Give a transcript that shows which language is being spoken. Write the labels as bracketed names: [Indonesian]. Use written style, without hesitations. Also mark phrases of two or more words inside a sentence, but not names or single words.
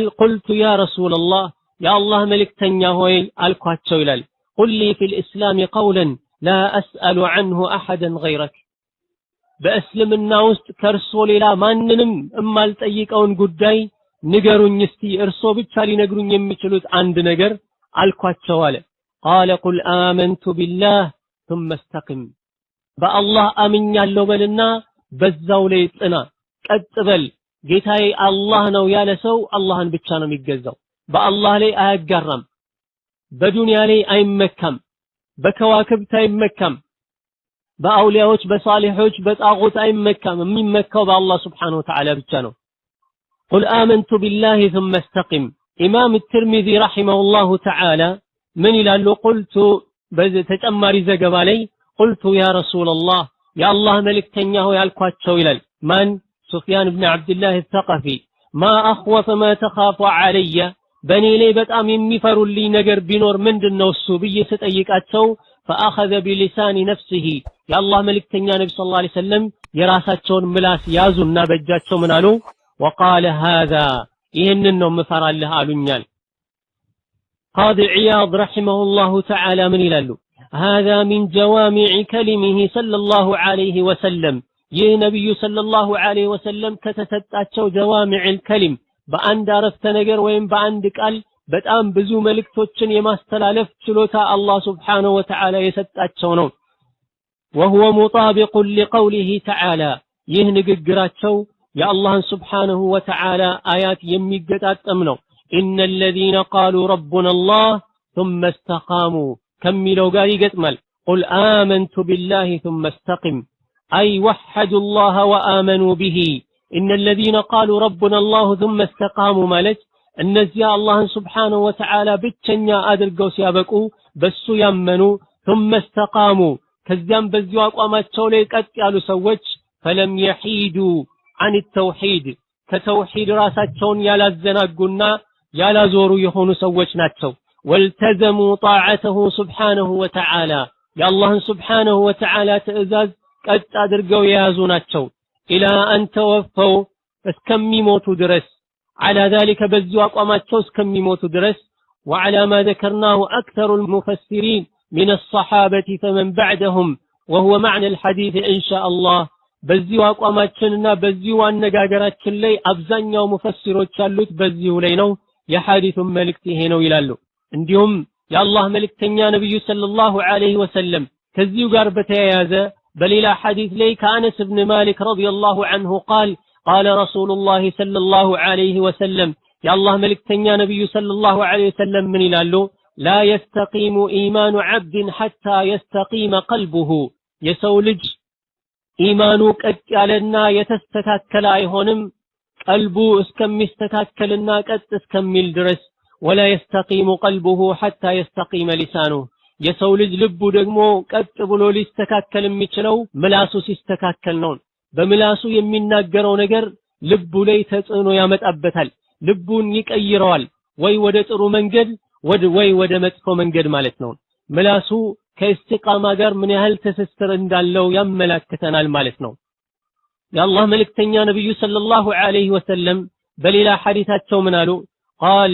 [Arabic] قلت يا رسول الله [Amharic] የአላህ መልእክተኛ ሆይ አልኳቸው ይላል [Arabic] قل لي في الإسلام قولا لا أسأل عنه أحدا غيرك [Amharic] በእስልምና ውስጥ ከእርሶ ሌላ ማንንም እማልጠይቀውን ጉዳይ ንገሩኝ እስቲ እርሶ ብቻ ሊነግሩኝ የሚችሉት አንድ ነገር አልኳቸው አለ። [Arabic] قال قل آمنت بالله ثم استقم [Amharic] በአላህ አምኛለሁ በልና በዛው ላይ ጽና ቀጥ በል። ጌታዬ አላህ ነው ያለ ሰው አላህን ብቻ ነው የሚገዛው። በአላህ ላይ አያጋራም። በዱንያ ላይ አይመካም። በከዋክብት አይመካም። በአውሊያዎች በሳሊሖች በጣዖት አይመካም። የሚመካው በአላህ [Arabic] سبحانه وتعالى [Amharic] ብቻ ነው። [Arabic] قل آمنت بالله ثم استقم [Amharic] ኢማም [Arabic] الترمذي رحمه الله تعالى [Amharic] ምን ይላሉ? ቁልቱ በዚህ ተጨማሪ ዘገባ ላይ [Arabic] قلت يا رسول الله [Amharic] የአላህ መልእክተኛ ሆይ አልኳቸው ይላል ማን? ሱፊያን ኢብኑ አብዱላህ አልተቀፊ [Arabic] ما أخوف ما تخاف علي [Amharic] በኔ ላይ በጣም የሚፈሩልኝ ነገር ቢኖር ምንድነው እሱ ብዬ ስጠይቃቸው [Arabic] فأخذ بلسان نفسه [Amharic] የአላህ መልእክተኛ ነብዩ [Arabic] صلى الله عليه وسلم [Amharic] የራሳቸውን ምላስ ያዙና በእጃቸው ምን አሉ? [Arabic] وقال هذا [Amharic] ይሄንን ነው መፈራልህ አሉኛል። ቃዲ ዒያድ [Arabic] رحمه الله تعالى [Amharic] ምን ይላሉ? [Arabic] هذا من جوامع كلمه صلى الله عليه وسلم [Amharic] ይህ ነብዩ [Arabic] صلى الله عليه وسلم [Amharic] ከተሰጣቸው [Arabic] جوامع الكلم [Amharic] በአንድ አረፍተ ነገር ወይም በአንድ ቃል በጣም ብዙ መልእክቶችን የማስተላለፍ ችሎታ አላህ [Arabic] سبحانه وتعالى [Amharic] የሰጣቸው ነው። [Arabic] وهو مطابق لقوله تعالى [Amharic] ይህ ንግግራቸው የአላህን [Arabic] سبحانه وتعالى [Amharic] አያት የሚገጣጠም ነው። [Arabic] إن الذين قالوا ربنا الله ثم استقاموا [Amharic] ከሚለው ጋር ይገጥማል። [Arabic] قل آمنت بالله ثم استقم أي وحدوا الله وآمنوا به إن الذين قالوا ربنا الله ثم استقاموا [Amharic] ማለት እነዚያ አላህን [Arabic] سبحانه وتعالى [Amharic] ብቸኛ አድርገው ሲያበቁ በሱ ያመኑ [Arabic] ثم استقاموا [Amharic] ከዚያም በዚሁ አቋማቸው ላይ ቀጥ ያሉ ሰዎች [Arabic] فلم يحيدوا عن التوحيد [Amharic] ከተውሂድ ራሳቸውን ያላዘናጉና ያላዞሩ የሆኑ ሰዎች ናቸው። [Arabic] والتزموا طاعته سبحانه وتعالى [Amharic] የአላህን [Arabic] سبحانه و [Amharic] Ta'ala ትእዛዝ ቀጥ አድርገው የያዙ ናቸው። [Arabic] إلى أن توفوا [Amharic] እስከሚሞቱ ድረስ [Arabic] على ذلك [Amharic] በዚሁ አቋማቸው እስከሚሞቱ ድረስ [Arabic] وعلى ما ذكرناه أكثر المفسرين من الصحابة فمن بعدهم وهو معنى الحديث إن شاء الله [Amharic] በዚሁ አቋማችንና በዚሁ አነጋገራችን ላይ አብዛኛው ሙፈሲሮች ያሉት በዚሁ ላይ ነው። የሐዲሱን መልእክት ይሄ ነው ይላሉ። እንዲሁም የአላህ መልእክተኛ ነብዩ [Arabic] صلى الله عليه وسلم [Amharic] ከዚሁ ጋር በተያያዘ በሌላ ሐዲስ ላይ ከአነስ ኢብኑ ማሊክ [Arabic] رضي الله عنه قال قال رسول الله صلى الله عليه وسلم [Amharic] የአላህ መልእክተኛ ነብዩ [Arabic] صلى الله عليه وسلم [Amharic] ምን ይላሉ? [Arabic] لا يستقيم إيمان عبد حتى يستقيم قلبه [Amharic] የሰው ልጅ ኢማኑ ቀጥ ያለና የተስተካከለ አይሆንም ቀልቡ እስከሚስተካከልና ቀጥ እስከሚል ድረስ [Arabic] ولا يستقيم قلبه حتى يستقيم لسانه [Amharic] የሰው ልጅ ልቡ ደግሞ ቀጥ ብሎ ሊስተካከል የሚችለው ምላሱ ሲስተካከል ነው። በምላሱ የሚናገረው ነገር ልቡ ላይ ተጽዕኖ ያመጣበታል። ልቡን ይቀይረዋል ወይ ወደ ጥሩ መንገድ ወይ ወደ መጥፎ መንገድ ማለት ነው። ምላሱ ከእስቲቃማ ጋር ምን ያህል ትስስር እንዳለው ያመላክተናል ማለት ነው። የአላህ መልእክተኛ ነብዩ [Arabic] صلى الله عليه وسلم [Amharic] በሌላ ሐዲታቸው ምን አሉ?